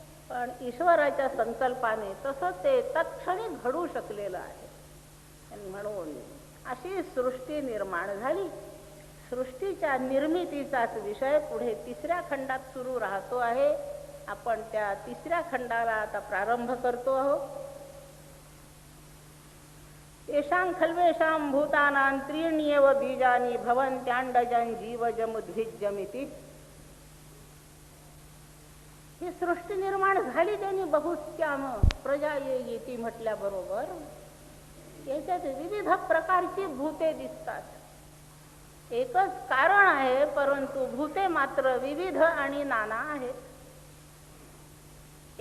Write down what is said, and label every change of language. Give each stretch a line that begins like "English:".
Marathi: पण ईश्वराच्या संकल्पाने तसं ते तत्क्षणी घडू शकलेलं आहे. आणि म्हणून अशी सृष्टी निर्माण झाली. सृष्टीच्या निर्मितीचाच विषय पुढे 3ऱ्या खंडात सुरू राहतो आहे. आपण त्या 3ऱ्या खंडाला आता प्रारंभ करतो आहोत.
Sanskrit: येषां खल्वेषां भूतानां त्रीण्येव बीजानि भवन्त्यांडजं जीवजमुद्भिज्यमिति.
Marathi: ही सृष्टी निर्माण झाली त्यांनी
Sanskrit: बहुत्याम प्रजा येती
Marathi: म्हटल्याबरोबर याच्यात विविध प्रकारची भूते दिसतात. एकच कारण आहे, परंतु भूते मात्र विविध आणि नाना आहेत.